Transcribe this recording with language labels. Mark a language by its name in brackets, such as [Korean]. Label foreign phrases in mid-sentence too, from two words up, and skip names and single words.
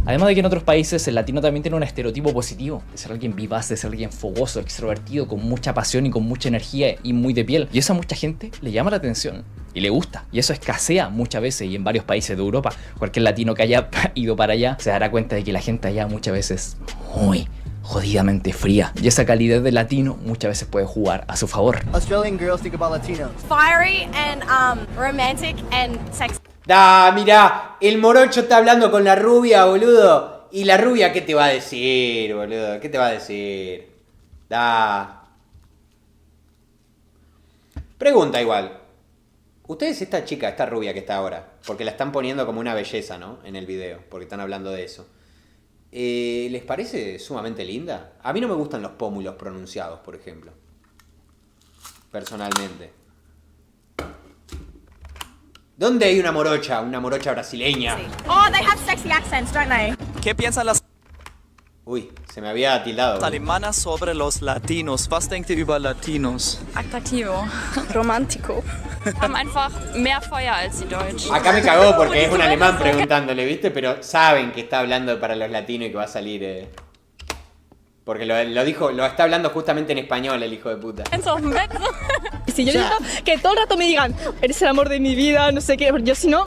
[Spanish] Además de que en otros países el latino también tiene un estereotipo positivo, de ser alguien vivaz, de ser alguien fogoso, extrovertido, con mucha pasión y con mucha energía y muy de piel. Y eso a mucha gente le llama la atención y le gusta. Y eso escasea muchas veces y en varios países de Europa. Cualquier latino que haya ido para allá se dará cuenta de que la gente allá muchas veces es muy jodidamente fría. Y esa calidad de latino muchas veces puede jugar a su favor. [English] Australian girls think about Latinos. Fiery and romantic and sexy. [Spanish] Mirá, el morocho está hablando con la rubia, boludo. ¿Y la rubia qué te va a decir, boludo? ¿Qué te va a decir? Pregunta igual. Ustedes, esta chica, esta rubia que está ahora, porque la están poniendo como una belleza, ¿no? En el video, porque están hablando de eso. ¿Les parece sumamente linda? A mí no me gustan los pómulos pronunciados, por ejemplo. Personalmente. ¿Dónde hay una morocha brasileña? Sí. [English] Oh, they have sexy accents, don't they? [Spanish] ¿Qué piensan las Uy, se me había tildado. alemanas sobre los latinos? [German] Was denkt ihr über Latinos? [Spanish] Attraktivo. Romántico. [German] Haben einfach mehr Feuer als die Deutschen. [Spanish] Acá me cagó porque es un alemán preguntándole, ¿viste? Pero saben que está hablando para los latinos y que va a salir... Porque lo dijo, lo está hablando justamente en español el hijo de puta. Si yo necesito que todo el rato me digan, eres el amor de mi vida, no sé qué, yo si no...